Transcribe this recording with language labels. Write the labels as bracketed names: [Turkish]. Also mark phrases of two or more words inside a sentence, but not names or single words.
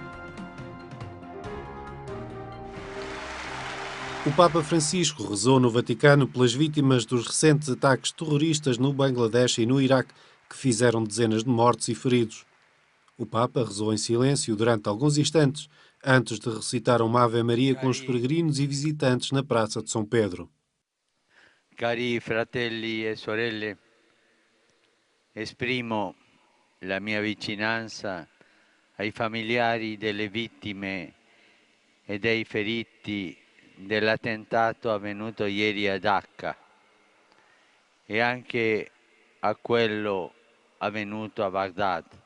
[Portuguese] O Papa Francisco rezou no Vaticano pelas vítimas dos recentes ataques terroristas no Bangladesh e no Iraque, que fizeram dezenas de mortos e feridos. O Papa rezou em silêncio durante alguns instantes, antes de recitar uma Ave Maria com os peregrinos e visitantes na Praça de São Pedro. [Italian] Cari fratelli e sorelle, esprimo la mia vicinanza ai familiari delle vittime e dei feriti dell'attentato avvenuto ieri a Dacca e anche a quello avvenuto a Baghdad.